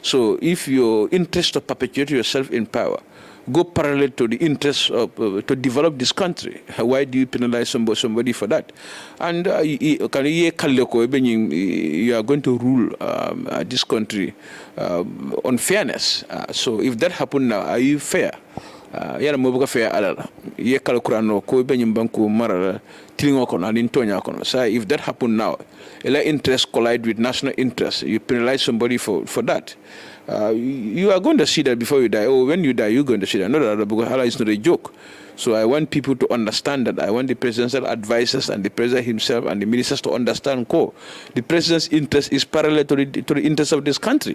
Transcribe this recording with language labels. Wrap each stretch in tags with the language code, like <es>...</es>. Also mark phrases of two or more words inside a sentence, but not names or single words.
<en>So if your interest to perpetuate yourself in power go parallel to the interest of to develop this country, why do you penalize somebody for that? And you are going to rule this country on fairness. So if that happened now, are you fair?</en> <man>Yara mobuka fair alala ye kalkurano ko be nyimbanku marala tilingo kono alin tonya kono.</man> <en>So if that happened now, ela interest collide with national interest, you penalize somebody for that. You are going to see that before you die. Oh, when you die, you're going to see that. No, because Allah is not a joke. So I want people to understand that. I want the presidential advisors and the president himself and the ministers to understand the president's interest is parallel to the interest of this country.</en>